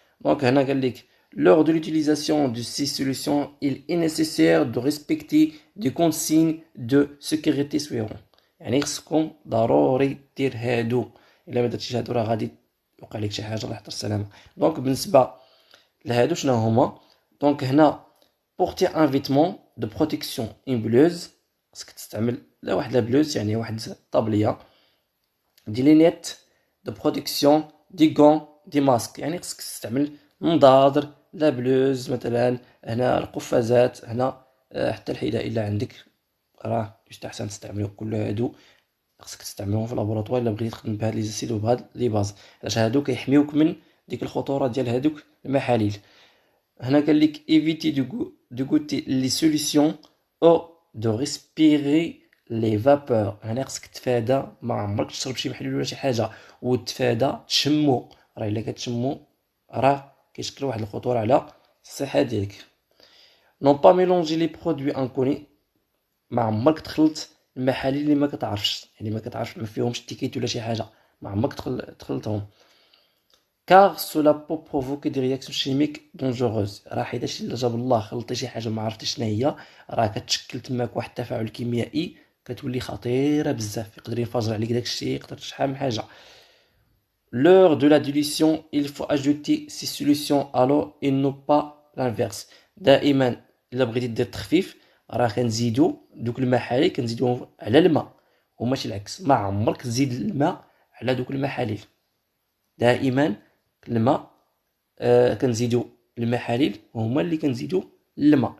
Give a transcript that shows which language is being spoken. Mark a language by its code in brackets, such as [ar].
[ar] دونك هنا قال لك [fr] lors de l'utilisation de ces solutions il est nécessaire de respecter des consignes de sécurité suivantes. [ar] يعني خصكم ضروري دير هادو، الا ما درتيش هادو راه غادي يوقع لك شي حاجه الله يحفظ السلامه. دونك بالنسبه لهادو شنو هما؟ دونك هنا [fr] بورتي ان فيتمون دو بروتيكسيون اون بلوز، [ar] خصك تستعمل لا واحد لا بلوز يعني واحد الطابليه، [fr] دي لينيت دو بروتيكسيون، دي غون، دي ماسك. [ar] يعني خصك تستعمل نظاظر، لا بلوز مثلا، هنا القفازات، هنا حتى الحذاء الا عندك راه يستحسن تستعملو. كل هادو خصك تستعملهم في لابوراتوار الا بغيتي تخدم بهاد لي زيسيد وبهاد لي باز، علاش هادو كيحميوك من ديك الخطوره ديال هادوك المحاليل. هنا قال لك [fr] éviter de goûter les solutions ou de respirer les vapeurs. [ar] هنا خصك تفادى، ما عمرك تشرب شي محلول ولا شي حاجه وتفادى تشمو، راه الا كتشمو راه كيشكل واحد الخطوره على الصحه ديالك. [fr] non pas mélanger les produits inconnus، [ar] ما عمرك تخلط المحاليل اللي ما كتعرفش، يعني ما كتعرفش ما فيهمش تيكيت ولا شي حاجه، ما عمرك تخلطهم. [fr] car cela peut provoquer des réactions chimiques dangereuses. [ar] راه حيتاش الا جاب الله خلطتي شي حاجه ما عرفتش شنو هي، راه كتشكل تماك واحد التفاعل كيميائي كتولي خطيره بزاف، يقدر ينفجر عليك داكشي، يقدر شحال من حاجه. [fr] lors de la dilution il faut ajouter ces solutions à l'eau et non pas l'inverse. [ar] دائما الا بغيتي دير تخفيف راه كنزيدو دوك المحاليل كنزيدوهم على الماء وماشي العكس. ما عمرك تزيد الماء على دوك المحاليل، دائما الماء كنزيدو المحاليل وهما اللي كنزيدو الماء.